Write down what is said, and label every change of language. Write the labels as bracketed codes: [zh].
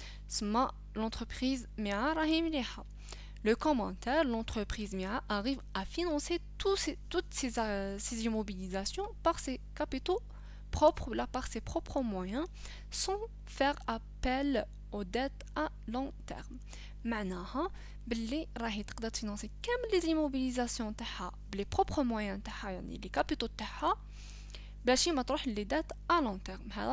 [ar] سما l'entreprise ميا راهي مليحة. [fr] Le commentaire, l'entreprise MIA arrive à financer toutes ces immobilisations par ses capitaux propres, là, par ses propres moyens, sans faire appel aux dettes à long terme. [ar] معناها باللي راهي تقدر تفينانسي كامل les immobilisations تاعها بلي propres moyens تاعها يعني les capitaux تاعها بلاشي ما تروح les dettes à long terme.